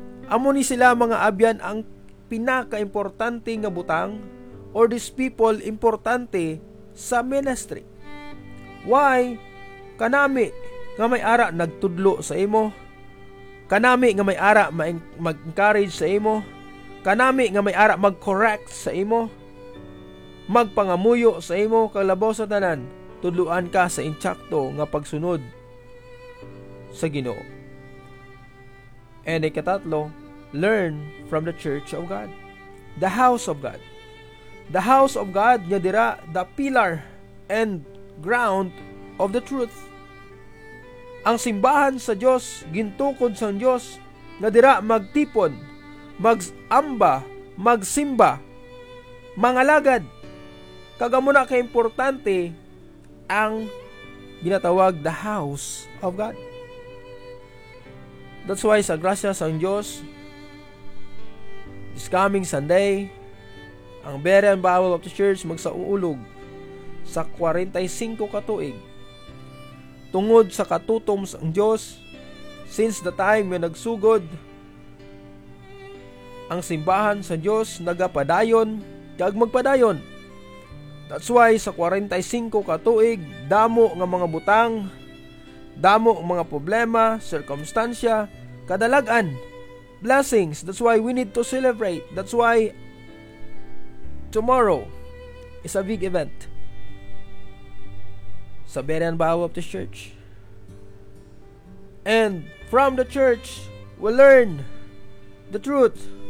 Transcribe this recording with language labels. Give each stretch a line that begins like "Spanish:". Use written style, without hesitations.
Hiligaynon: Amo ni sila mga abyan ang pinaka-importante nga butang,
English: or these people
Hiligaynon: importante sa ministry.
English: Why?
Hiligaynon: Kanami nga may ara nagtudlo sa imo, kanami nga may ara mag-encourage sa imo, kanami nga may ara mag-correct sa imo, magpangamuyo sa imo kag labaw sa tanan. Tudluan ka sa insakto nga pagsunod sa Ginoo.
English: And
Hiligaynon: ikatatlo,
English: learn from the church of God, the house of God. The house of God
Hiligaynon: nga dira
English: the pillar and ground of the truth.
Hiligaynon: Ang simbahan sa Dios, gintukod sa Dios nga dira magtipon, magamba, magsimba, mangalagad. Kagamuna ka importante ang ginatawag
English: the house of God. That's why
Hiligaynon: sa grasya sa Diyos,
English: this coming Sunday,
Hiligaynon: ang Berean Bible of the Church magsauulog sa 45 katuig tungod sa katutom sa Diyos.
English: Since the time
Hiligaynon: na nagsugod ang simbahan sa Diyos, nagapadayon kag magpadayon.
English: That's why
Hiligaynon: sa 45 katuig, damo ng mga butang, damo ng mga problema, circumstansya, kadalagan, blessings.
English: That's why we need to celebrate. That's why tomorrow is a big event sa Berean Bible of the Church. And from the church, we learn the truth.